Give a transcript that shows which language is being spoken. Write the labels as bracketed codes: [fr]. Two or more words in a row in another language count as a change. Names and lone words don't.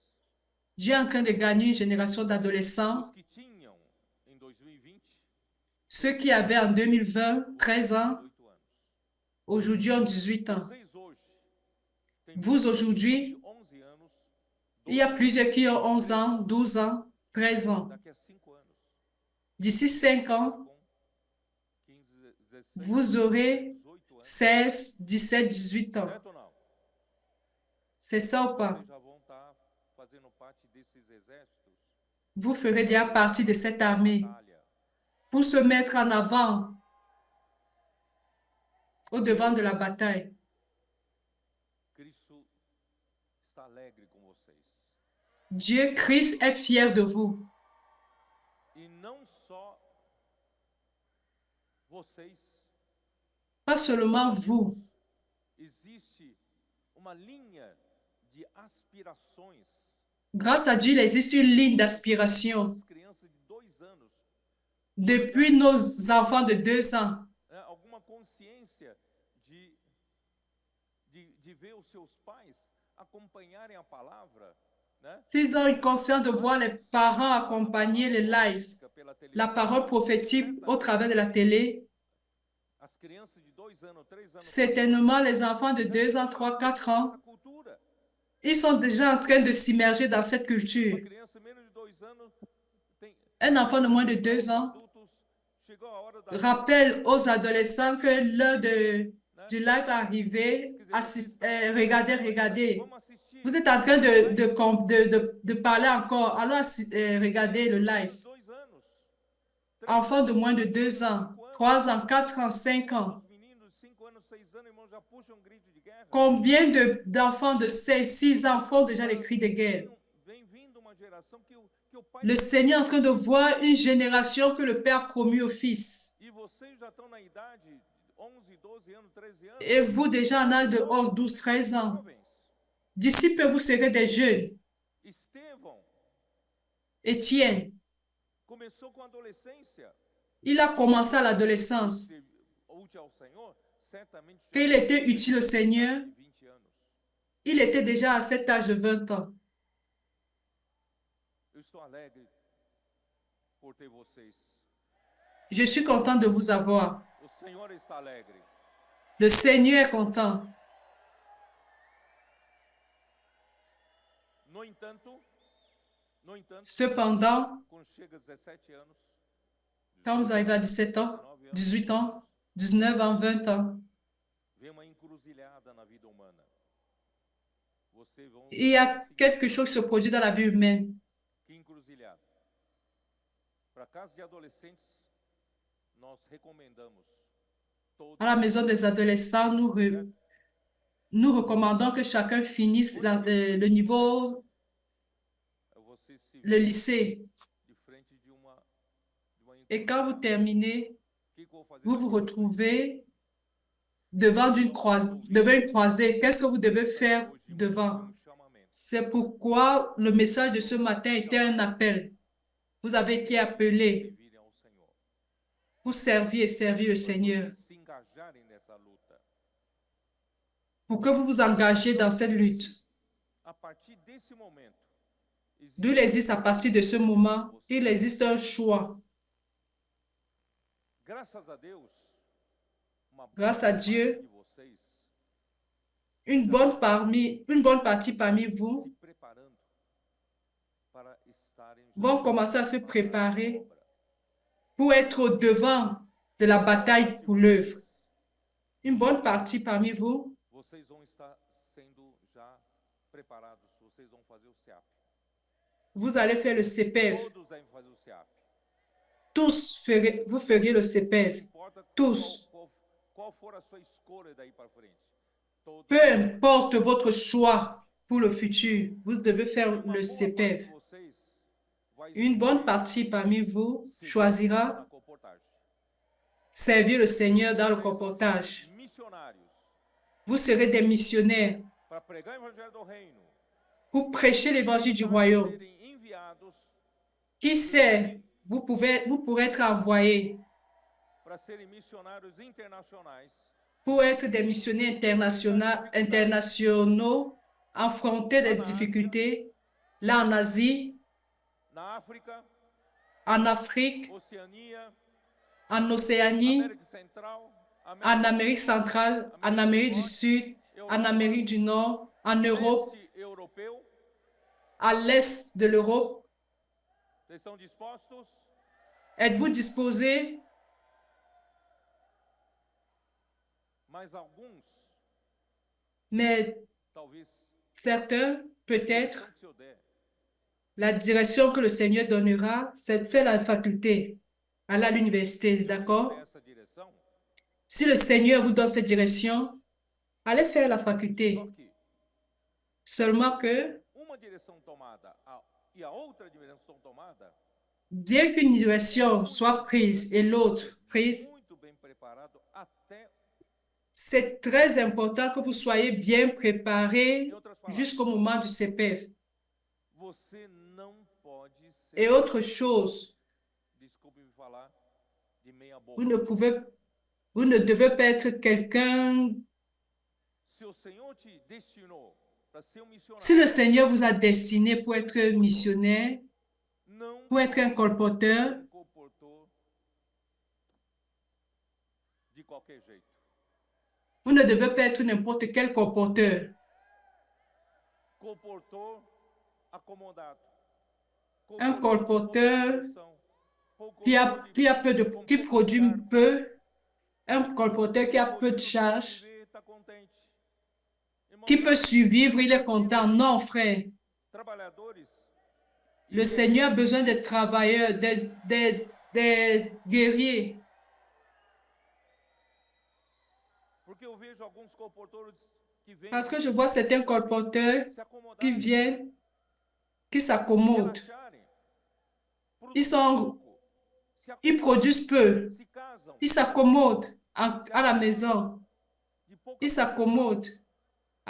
[fr] Dieu est en train de gagner une génération [pt] Os [fr] d'adolescents. [pt] que tinham em 2020 [fr] Ceux qui avaient en 2020 13 ans, [pt] 18 anos. [fr] aujourd'hui ont 18 ans. [pt] Vocês hoje têm [fr] Vous, aujourd'hui, [pt] 11 anos, [fr] il y a plusieurs qui ont 11 ans, 12 ans, 13 ans. [pt] daqui a 5 anos, [fr] D'ici 5 ans, [pt] com 15, 16, [fr] vous aurez [pt] 18 anos, [fr] 16, 17, 18 ans. [pt] certo ou não? [fr] C'est ça ou pas? [pt] Vocês já vão estar fazendo parte desses exércitos. [fr] Vous ferez déjà partie de cette armée [pt] Batalha. [fr] pour se mettre en avant au devant de la bataille. [pt] Cristo está alegre com vocês. [fr] Dieu, Christ, est fier de vous. [pt] E não só vocês. [fr] Pas seulement vous. [pt] Existe uma linha de aspirações. [fr] Grâce à Dieu, il existe une ligne d'aspiration. [pt] As crianças de 2 anos, [fr] Depuis nos enfants de 2 ans, [pt] né, alguma consciência de ver os seus pais acompanharem a palavra né? [fr] S'ils ont une conscience de voir les parents accompagner les lives, [pt] Pela [fr] la [pt] televisão, [fr] parole prophétique au travers de la télé, [pt] as crianças de 2 anos, 3 anos, 4 anos, [fr] certainement les enfants de [pt] já [fr] 2 ans, [pt] estão [fr] 3, 4 [pt] entrando nessa [fr] ans, [pt] cultura. [fr] ils sont déjà en train de s'immerger dans cette [pt] Uma [fr] culture. [pt] criança menos de 2 anos tem, [fr] Un enfant de moins de [pt] para [fr] 2 [pt] os [fr] ans [pt] adultos, chegou a hora da [fr] rappelle aux adolescents que l'heure [pt] né? [fr] du live est arrivée. [pt] Quer dizer, vocês estão [fr] Regardez, [pt] começando ainda, [fr] regardez. [pt] vamos assistir. [fr] Vous êtes en train [pt] Live. [fr] de parler encore. Alors, regardez le [pt] Criança de [fr] live. [pt] menos de 2 anos, 3 [fr] Enfants de [pt] anos, [fr] moins de [pt] 4 [fr] 2 [pt] anos, [fr] ans, [pt] 5 anos. [fr] 3 ans, 4 ans, 5 ans. [pt] Os meninos de 5 anos, 6 anos, irmão, já puxam um grito de guerra. [fr] Combien d'enfants de 5, 6 ans font déjà les cris de guerre? [pt] Vem vindo uma geração que o pai [fr] Le Seigneur est en train de voir une génération que le Père promu au Fils. [pt] E vocês já estão na idade de 11, 12 anos, 13 anos. [fr] Et vous déjà en âge de 11, 12, 13 ans. D'ici peu, vous serez des jeunes. [pt] Estevão [fr] Étienne, [pt] começou com a adolescência. [fr] il a commencé à l'adolescence. [pt] Útil ao Senhor, certamente [fr] Quand il était utile au Seigneur, [pt] 20 anos. [fr] il était déjà à cet âge de 20 ans. [pt] Eu estou alegre por ter vocês. [fr] Je suis content de vous avoir. [pt] O Senhor está alegre. [fr] Le Seigneur est content. [pt] No entanto, [fr] Cependant, [pt] quando chega a 17 anos, [fr] quand vous arrivez à 17 ans, 18 ans, 19 ans, 20 ans, [pt] vem uma encruzilhada na vida humana. Vocês vão [fr] il y a quelque chose qui se produit dans la vie humaine. [pt] Que encruzilhada. Para casa de adolescentes, nós recomendamos [fr] À la maison des adolescents, nous recommandons que chacun finisse le niveau, [pt] vocês se [fr] le [pt] veem [fr] lycée. [pt] de frente de uma [fr] Et quand vous terminez, [pt] O que eu vou fazer? [fr] vous vous retrouvez devant une croisée. Qu'est-ce que vous devez faire devant? C'est pourquoi le message de ce matin était un appel. Vous avez été appelés [pt] Servirem ao Senhor. [fr] pour servir et servir le Seigneur, [pt] Vocês se engajarem nessa luta. [fr] pour que vous vous engagiez dans cette lutte. [pt] A partir desse momento, [fr] D'où il existe à partir de ce moment, il existe un choix. [pt] graças a Deus, uma [fr] Grâce à [pt] boa [fr] Dieu, [pt] parte de vocês [fr] une bonne partie parmi vous [pt] se preparando para estarem já [fr] vont commencer à se [pt] na [fr] préparer [pt] obra. [fr] pour être au devant de la bataille pour l'œuvre. Une bonne partie parmi vous, [pt] Vocês vão estar sendo já preparados, vocês vão fazer o SEAP. [fr] vous allez faire le CPF. [pt] Todos devem fazer o SEAP. [fr] Tous, vous feriez le [pt] Não [fr] CPF. [pt] importa [fr] Tous. [pt] qual for a sua escolha daí para frente. Todos [fr] Peu importe votre choix pour le futur, vous devez faire [pt] uma [fr] le [pt] boa parte de [fr] CPF. [pt] vocês vai [fr] Une bonne [pt] escolher [fr] partie parmi vous [pt] servir [fr] choisira [pt] na comportagem. [fr] servir le Seigneur dans le [pt] Vocês vão [fr] comportage. [pt] ser missionários [fr] Vous serez des missionnaires [pt] para pregar o evangelho do reino. [fr] pour prêcher l'évangile du [pt] Para [fr] royaume. [pt] serem enviados [fr] Qui sait, vous pourrez être envoyés [pt] para serem missionários internacionais [fr] pour être des missionnaires internationaux, affronter des difficultés, là en Asie, [pt] na África, [fr] en Afrique, [pt] Oceania, [fr] en Océanie, [pt] América Central, [fr] en Amérique centrale, en Amérique du Sud, en Amérique du Nord, en Europe, [pt] leste europeu. [fr] à l'est de l'Europe. [pt] Vocês estão dispostos? [fr] Êtes-vous disposés? [pt] Mas alguns, [fr] Mais [pt] talvez, [fr] certains, peut-être, [pt] que se eu der, [fr] la direction que le Seigneur donnera, c'est de faire la faculté, aller à l'université, [pt] se o Senhor [fr] d'accord? [pt] der essa direção, [fr] Si le Seigneur vous donne cette direction, allez faire la faculté. [pt] só que [fr] Seulement que, [pt] uma direção tomada e a outra direção tomada, [fr] bien qu'une direction soit prise et l'autre prise, [pt] muito bem preparado até, [fr] c'est très important que vous soyez bien préparés [pt] em outras palavras, [fr] jusqu'au moment du CPF. [pt] você não pode ser, [fr] Et autre chose, [pt] desculpe me falar, de meia boca. [fr] vous ne devez pas être quelqu'un. [pt] Se o Senhor te destinou para ser um [fr] Si le [pt] missionário, [fr] Seigneur vous a destiné pour être missionnaire, [pt] não [fr] pour être un colporteur, [pt] comportou de qualquer jeito. [fr] vous ne devez pas être n'importe quel colporteur. [pt] Comportou acomodado. [fr] Un [pt] Comportou com pouca [fr] colporteur [pt] produção, pouco [fr] qui [pt] com pouco [fr] produit [pt] cargo, [fr] peu, un colporteur qui a peu de [pt] podendo [fr] charges, [pt] sobreviver, está contente. [fr] qui [pt] Irmãos, [fr] peut survivre, il est [pt] Brasil, [fr] content. Non, frère. [pt] trabalhadores e [fr] Le Seigneur a [pt] guerreiros, [fr] besoin des travailleurs, des guerriers. [pt] porque eu vejo alguns comportores que vêm [fr] Parce que je vois certains colporteurs [pt] se [fr] qui [pt] acomodarem, [fr] viennent, qui s'accommodent. [pt] relaxarem, [fr] Ils [pt] produzem pouco, se [fr] produisent [pt] acomodam, [fr] peu. [pt] se casam, [fr] Ils s'accommodent à la maison. [pt] de pouca [fr] Ils [pt] produção, [fr] s'accommodent [pt] não